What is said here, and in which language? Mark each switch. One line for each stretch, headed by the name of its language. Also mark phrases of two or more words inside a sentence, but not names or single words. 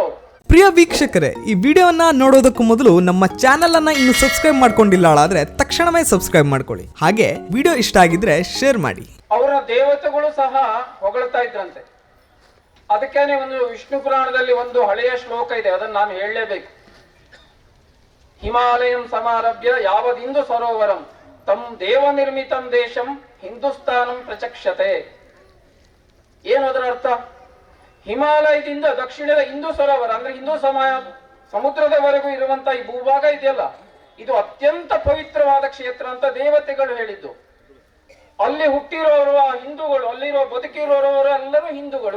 Kannada: ಪ್ರಿಯ ವೀಕ್ಷಕರೇ, ಈ ವಿಡಿಯೋವನ್ನ ನೋಡೋದಕ್ಕೂ ಮೊದಲು ನಮ್ಮ ಚಾನೆಲ್ ಅನ್ನ ಇನ್ನು ಸಬ್ಸ್ಕ್ರೈಬ್ ಮಾಡ್ಕೊಂಡಿಲ್ಲ ಆದ್ರೆ ತಕ್ಷಣವೇ ಸಬ್ಸ್ಕ್ರೈಬ್ ಮಾಡ್ಕೊಳ್ಳಿ. ಹಾಗೆ ವಿಡಿಯೋ ಇಷ್ಟ ಆಗಿದ್ರೆ ಶೇರ್ ಮಾಡಿ. ಅವರ ದೇವತೆಗಳು ಸಹ ಹೊಗಳ್ತಾ ಇದ್ರಂತೆ. ಅದಕ್ಕೇನೆ ಒಂದು ವಿಷ್ಣು ಪುರಾಣದಲ್ಲಿ ಒಂದು ಹಳೆಯ ಶ್ಲೋಕ ಇದೆ, ಅದನ್ನು ನಾನು ಹೇಳಲೇಬೇಕು.
Sanskrit: ಹಿಮಾಲಯಂ ಸಮಾರಭ್ಯ ಯಾವದಿಂದು ಸರೋವರಂ ತಂ ದೇವ ನಿರ್ಮಿತಂ ದೇಶಂ ಹಿಂದೂಸ್ತಾನಂ ಪ್ರಚಕ್ಷತೆ.
Kannada: ಏನು ಅದರ ಅರ್ಥ? ಹಿಮಾಲಯದಿಂದ ದಕ್ಷಿಣದ ಹಿಂದೂ ಸರೋವರ ಅಂದ್ರೆ ಹಿಂದೂ ಸಮುದ್ರದವರೆಗೂ ಇರುವಂತ ಈ ಭೂಭಾಗ ಇದೆಯಲ್ಲ, ಇದು ಅತ್ಯಂತ ಪವಿತ್ರವಾದ ಕ್ಷೇತ್ರ ಅಂತ ದೇವತೆಗಳು ಹೇಳಿದ್ದು. ಅಲ್ಲಿ ಹುಟ್ಟಿರೋರು ಆ ಹಿಂದೂಗಳು, ಅಲ್ಲಿರೋ ಬದುಕಿರೋರು ಎಲ್ಲರೂ ಹಿಂದೂಗಳು.